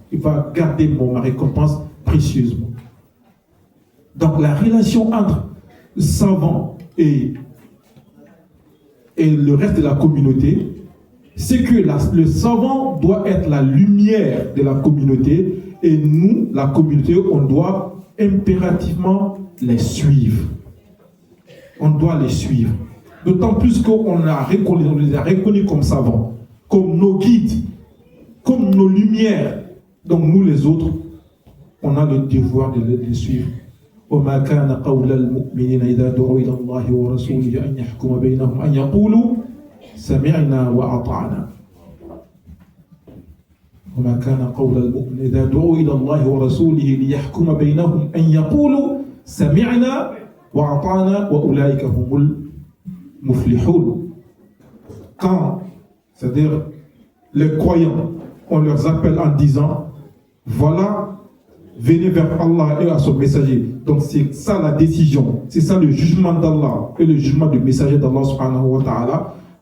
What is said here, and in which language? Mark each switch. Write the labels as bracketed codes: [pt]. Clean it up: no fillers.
[fr] Il va garder ma récompense précieusement. Donc la relation entre le savant et le reste de la communauté, c'est que le savant doit être la lumière de la communauté, et nous, la communauté, on doit impérativement les suivre. On doit les suivre. D'autant plus qu'on les a reconnus comme savants, comme nos guides, comme nos lumières. Donc nous les autres, on a le devoir de les suivre. [ar] وما كان قول المؤمنين إذا دعوا إلى الله ورسوله أن يحكم بينهم أن يقولوا سمعنا وأطعنا. وما كان قول المؤمنين إذا دعوا إلى الله ورسوله ليحكم بينهم أن يقولوا سمعنا وأطعنا وأولئك هم المفلحون. [fr] Quand, c'est-à-dire les croyants, on leur appelle en disant voilà, venez vers Allah et à son messager. Donc c'est ça la décision, c'est ça le jugement d'Allah et le jugement du messager d'Allah subhanahu wa ta'ala.